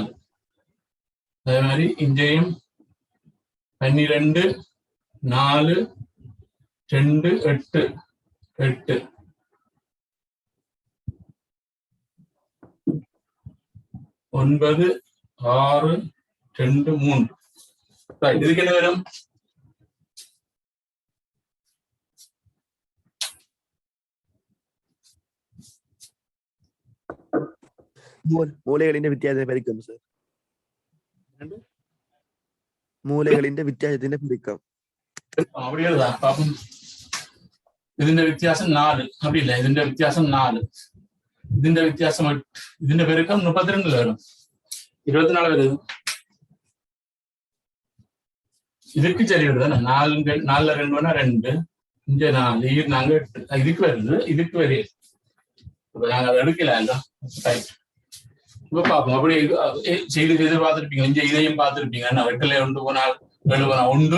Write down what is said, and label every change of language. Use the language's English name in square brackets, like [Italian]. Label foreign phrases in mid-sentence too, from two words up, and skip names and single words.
[Tamil] அதே மாதிரி இங்கேயும் 12 4 2 8 8 9 6 2 3. இதுக்கு என்ன வரும்? [Malayalam] മൂലകളിന്റെ വ്യത്യാസം പെരുക്കം സാർ. മൂലകളിന്റെ വ്യത്യാസത്തിന്റെ പെരുക്കം [Tamil] அப்படி எழுதா பாப்போம். [Malayalam] ഇതിന്റെ വ്യത്യാസം 4. [Tamil] அப்படி இல்ல. [Malayalam] ഇതിന്റെ വ്യത്യാസം 4. ഇതിന്റെ വ്യത്യാസം 8. ഇതിന്റെ പെരുക്കം 32 വരും. 24 വരുது. [Tamil] இதுக்கு சரி வருது. 4 2 வேணா 2 இங்க 4 நாங்க 8. இதுக்கு வருது. இதுக்கு வருது. நாங்க அதை எடுக்கல. இப்ப பாப்போம். அப்படி செய்து பார்த்துருப்பீங்க. இங்க இதையும் பார்த்துருப்பீங்க. 8ல 1 போனால் 7 போனால் 1.